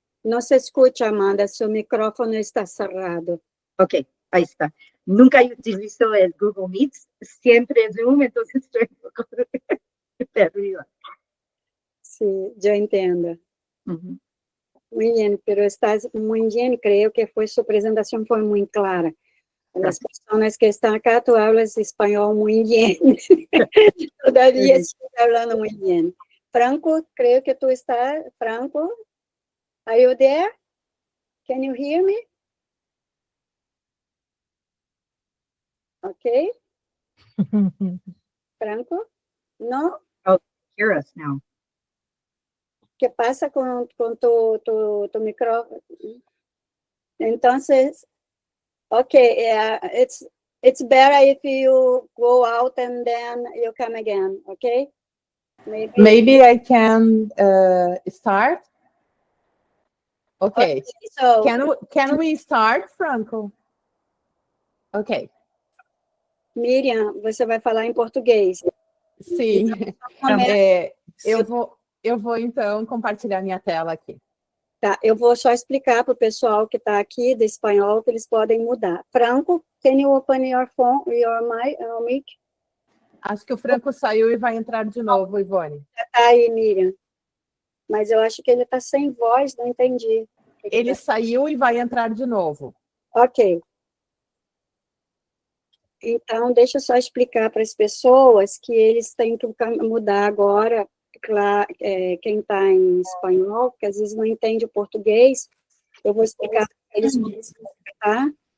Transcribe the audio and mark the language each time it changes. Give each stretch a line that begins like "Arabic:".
Portuguese: Não se escuta, Amanda, seu microfone está cerrado.
Spanish: Ok, ahí está. Nunca utilizo el Google Meet, siempre Zoom, entonces estoy un poco perdida. Sí, yo entiendo. Ujú. Muy bien, pero estás muy bien, creo que su presentación fue muy clara. Las personas que están acá, tú hablas español muy bien. Todavía estás hablando muy bien.
English: Franco,
Spanish: creo que tú estás,
English: Franco, are you there? Can you hear me? Okay.
Spanish: Franco, ¿no?
English: Oh, hear us now.
Spanish: ¿Qué pasa con tu micrófono? Entonces,
English: okay, it's better if you go out and then you come again, okay? Maybe I can start. Okay. So, Can we start, Franco? Okay.
Portuguese: Miriam, você vai falar em português. Sim. Começa. Eu vou então compartilhar minha tela aqui. Tá, eu vou só explicar para o pessoal que está aqui do espanhol que eles podem mudar.
English: Franco, can you open your phone, your mic?
Portuguese: Acho que o Franco saiu e vai entrar de novo, Ivone. Tá aí, Miriam. Mas eu acho que ele está sem voz, não entendi. Ele saiu e vai entrar de novo. Ok. Então, deixa eu só explicar para as pessoas que eles têm que mudar agora, quem está em espanhol, porque às vezes não entende o português, eu vou explicar para eles como tá?